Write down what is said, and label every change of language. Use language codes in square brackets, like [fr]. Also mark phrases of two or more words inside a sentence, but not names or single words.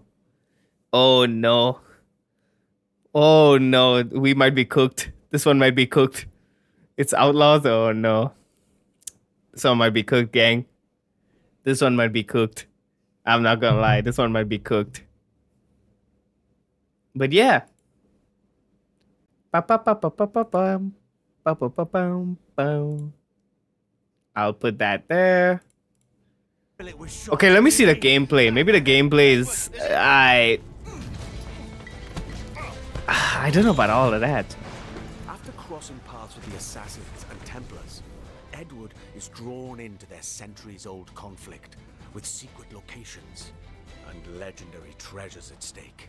[en] Oh no. Oh no. We might be cooked. This one might be cooked. It's Outlaws? Oh no. This one might be cooked, gang. This one might be cooked. I'm not gonna lie. This one might be cooked. But yeah. Pa-pa-pa-pa-pa-pa-pam. Pa-pa-pa-pam-pam. I'll put that there. fill it with shot, Okay, let me you see the hear me? gameplay. Maybe the gameplay is... I don't know about all of that. After crossing paths with the Assassins and Templars, Edward is drawn into their centuries-old conflict with secret locations and legendary treasures at stake.